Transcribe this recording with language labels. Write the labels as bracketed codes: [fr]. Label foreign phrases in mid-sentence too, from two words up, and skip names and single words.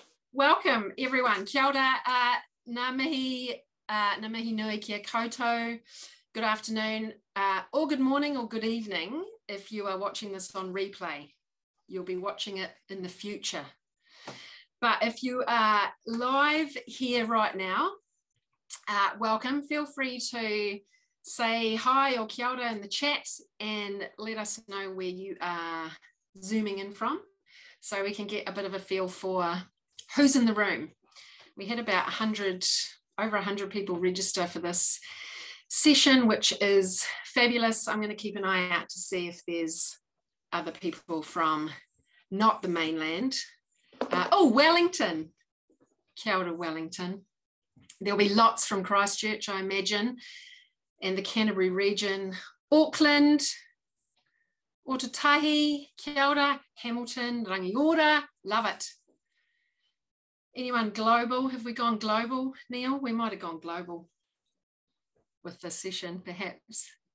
[en] Welcome everyone. [mi] Kia ora, ngā mihi nui kia koutou. [en] Good afternoon, or good morning, or good evening if you are watching this on replay. You'll be watching it in the future. But if you are live here right now, welcome. Feel free to say hi or [mi] kia ora [en] in the chat and let us know where you are zooming in from so we can get a bit of a feel for who's in the room. We had about over 100 people register for this session, which is fabulous. I'm going to keep an eye out to see if there's other people from not the mainland. [mi] Wellington. Kia ora, Wellington. [en] There'll be lots from Christchurch, I imagine, and the Canterbury region. [mi] Auckland, Otatahi, kia ora, Hamilton, Rangiora, [en] love it. Anyone global? Have we gone global, Neil? We might have gone global with this session, perhaps.